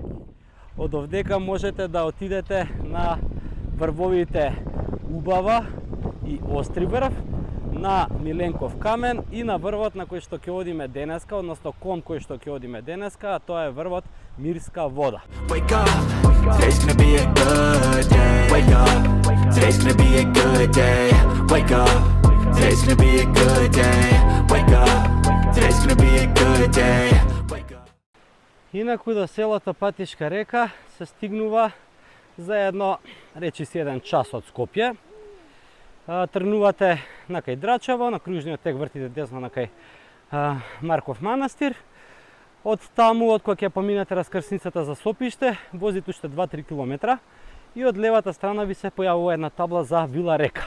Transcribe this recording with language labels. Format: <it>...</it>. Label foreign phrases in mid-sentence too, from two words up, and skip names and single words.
<mk>Од овдека можете да отидете на врвовите Убава и Остри врв, на Миленков камен и на врвот на кој што ќе одиме денеска, односно кон кој што ќе одиме денеска, а тоа е врвот Мирска вода.</mk> <en>Wake up, today's gonna be a good day. Wake up, today's gonna be a good day. Wake up, today's gonna be a good day. Wake up, today's gonna be a good day. Wake up.</en> <mk>Инаку до селото Патишка река се стигнува за едно, речи си, 1 час од Скопје. Тргнувате на кај Драчево, на кружниот тек вртите десно на кај Марков манастир. Од таму, од кој ќе поминете раскрсницата за Сопиште, возите уште 2-3 километра и од левата страна ви се појавува една табла за Вила река.</mk>